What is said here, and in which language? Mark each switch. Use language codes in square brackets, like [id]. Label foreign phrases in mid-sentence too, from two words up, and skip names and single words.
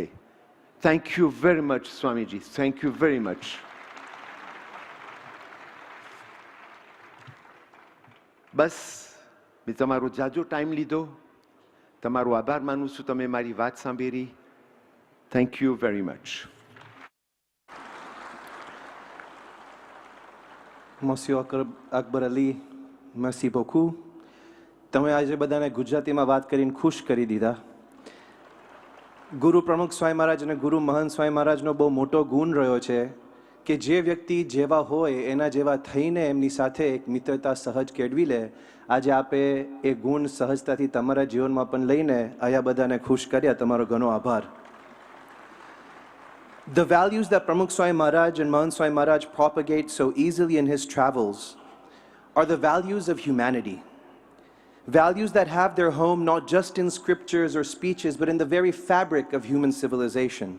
[en] thank you very much સ્વામીજી, thank you very much. [gu] બસ મેં તમારો જાજો ટાઈમ લીધો, તમારો આભાર માનું છું, તમે મારી વાત સાંભળી. [en] thank you very much. [fr] Monsieur Akbar Ali, merci beaucoup. [gu] તમે આજે બધાને ગુજરાતીમાં વાત કરીને ખુશ કરી દીધા. ગુરુ પ્રમુખ સ્વામી મહારાજ અને ગુરુ મહંત સ્વામી મહારાજનો બહુ મોટો ગુણ રહ્યો છે કે જે વ્યક્તિ જેવા હોય એના જેવા થઈને એમની સાથે એક મિત્રતા સહજ કેળવી લે. આજે આપે એ ગુણ સહજતાથી તમારા જીવનમાં પણ લઈને આયા બધાને ખુશ કર્યા. તમારો ઘણો આભાર. [en] The values that Pramukh Swami Maharaj and Mahant Swami Maharaj propagate so easily in his travels are the values of humanity. Values that have their home not just in scriptures or speeches, but in the very fabric of human civilization.